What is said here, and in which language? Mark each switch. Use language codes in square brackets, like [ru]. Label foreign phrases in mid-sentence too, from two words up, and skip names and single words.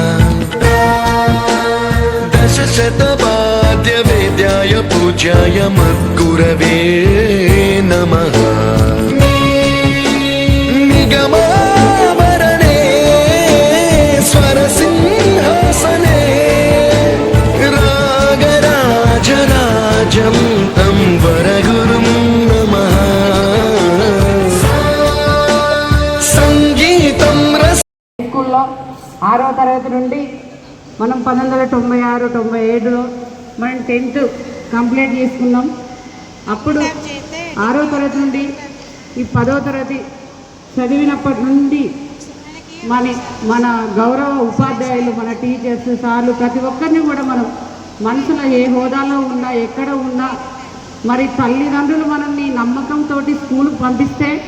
[sa] दशशतवाद्यवेद्याय पूज्याय मद्गुरवे नमः निगमावरणे स्वरसिंहासने रागराजराजं तं वरगुरुं नमः సంగీతం [te] స్కూల్లో 6వ తరగతి నుండి మనం 1996, 97లో మనం 10th కంప్లీట్ చేసుకున్నాం. అప్పుడు 6వ తరగతి నుండి ఈ 10వ తరగతి చదివినప్పటి నుండి మన గౌరవ ఉపాధ్యాయులు, మన టీచర్స్, సార్లు ప్రతి ఒక్కరిని కూడా మనం మనసులో ఏ హోదాలో ఉన్నా, ఎక్కడ ఉన్నా, మరి తల్లిదండ్రులు మనల్ని నమ్మకంతో స్కూల్కి పంపిస్తే